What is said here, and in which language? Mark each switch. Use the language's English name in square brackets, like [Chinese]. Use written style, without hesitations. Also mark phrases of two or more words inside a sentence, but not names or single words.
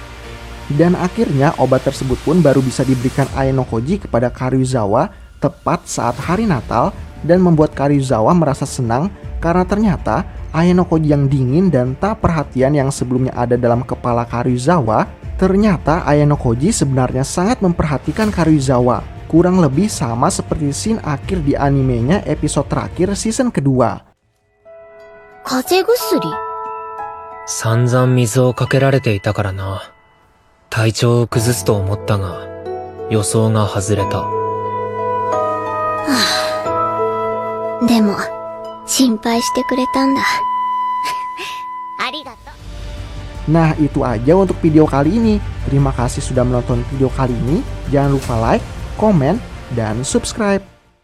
[Indonesian] Dan akhirnya obat tersebut pun baru bisa diberikan Ayano Koji kepada Karuizawa tepat saat hari Natal dan membuat Karuizawa merasa senang karena ternyata Ayano Koji yang dingin dan tak perhatian yang sebelumnya ada dalam kepala Karuizawa, ternyata Ayano Koji sebenarnya sangat memperhatikan Karuizawa. Kurang lebih sama seperti scene akhir di animenya episode terakhir season kedua. [Japanese] 風邪薬? 散々水をかけられていたからな。体調を崩すと思ったが、予想が外れた。でも、心配してくれたんだ。ありがとう。 [Indonesian] Nah, itu aja untuk video kali ini. Terima kasih sudah menonton video kali ini. Jangan lupa like, komen, dan subscribe.